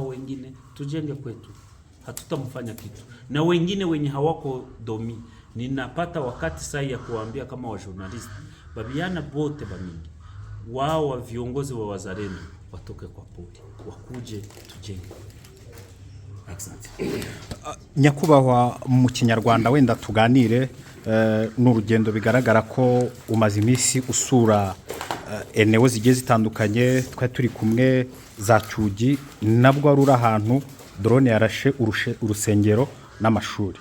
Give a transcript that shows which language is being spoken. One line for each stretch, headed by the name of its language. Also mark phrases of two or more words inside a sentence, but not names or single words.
Swahili: Wengine tujenge kwetu, hatutamfanya kitu. Na wengine wenye hawako Domi, ninapata wakati sahi ya kuambia kama wa journalist babiana bote bamingi wao wa viongozi wa wazalendo watoke kwa poli, wakuje tujenge. Asante.
Kinyarwanda: Nyakubahwa, mu Kinyarwanda wenda tuganire, n'urugendo bigaragara ko umaze iminsi usura eneo zigiye zitandukanye. Twari turi kumwe za Cyugi, nabwo ari ahantu drone yarashe urusengero n'amashuri.